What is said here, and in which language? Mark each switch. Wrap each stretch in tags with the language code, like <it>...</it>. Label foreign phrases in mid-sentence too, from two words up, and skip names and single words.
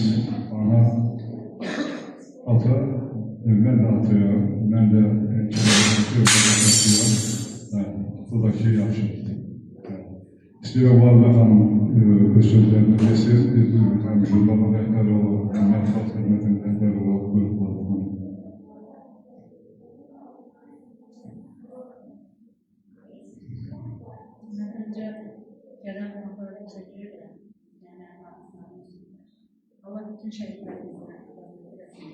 <az>Ana, ata, mən də ataya, mən də atayam. Buradaki yaxşı. İstəyirəm Varda xanım öz sözlərini desin, həm jurnalın rəhbəri olub, həm mətbuat xidmətinin rəhbəri olub, buyurun.</az> <tr>Önce gelen konuklara teşekkür ederim. Allah bütün şehitlerimizden</tr>